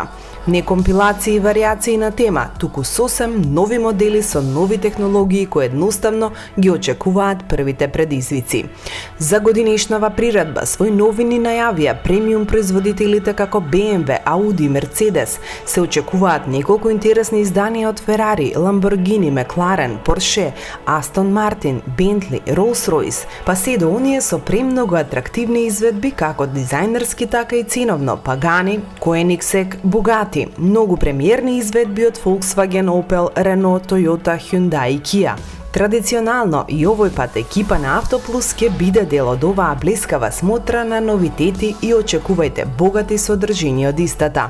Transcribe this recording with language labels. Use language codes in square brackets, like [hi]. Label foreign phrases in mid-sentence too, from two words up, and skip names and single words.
[mk] Не компилации и варијации на тема, туку сосем нови модели со нови технологии кои едноставно ги очекуваат првите предизвици. За годинешнава приредба свој новини најавија премиум производителите како BMW, Audi, Mercedes. Се очекуваат неколку интересни изданија од Ferrari, Lamborghini, McLaren, Porsche, Aston Martin, Bentley, Rolls-Royce, па се до оние со премногу атрактивни изведби како дизајнерски така и ценовно, Pagani, Koenigsegg, Bugatti, познати, многу премиерни изведби од Volkswagen, Opel, Renault, Toyota, Hyundai и Kia. Традиционално и овој пат екипа на Автоплус ќе биде дел од оваа блескава смотра на новитети и очекувајте богати содржини од истата.